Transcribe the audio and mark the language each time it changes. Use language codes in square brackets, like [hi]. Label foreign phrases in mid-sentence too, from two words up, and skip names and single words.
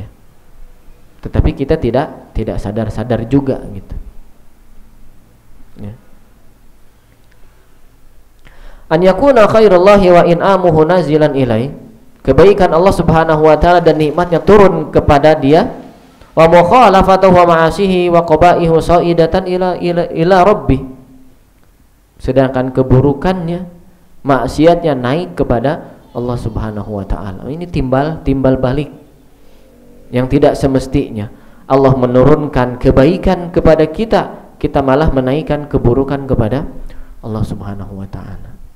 [id] Tetapi kita tidak sadar-sadar juga gitu. [ar] Ya. أن يكون خير الله وإنعامه نازلا إليه. [id] Kebaikan Allah [ar] سبحانه وتعالى [id] dan nikmatnya turun kepada dia. [ar] ومخالفته ومعاصيه وقبائحه صاعدة إلى ربي. [id] Sedangkan keburukannya, maksiatnya naik kepada Allah [ar] سبحانه وتعالى. [id] Ini timbal balik yang tidak semestinya. Allah menurunkan kebaikan kepada kita, kita malah menaikkan keburukan kepada Allah [ar] سبحانه وتعالى.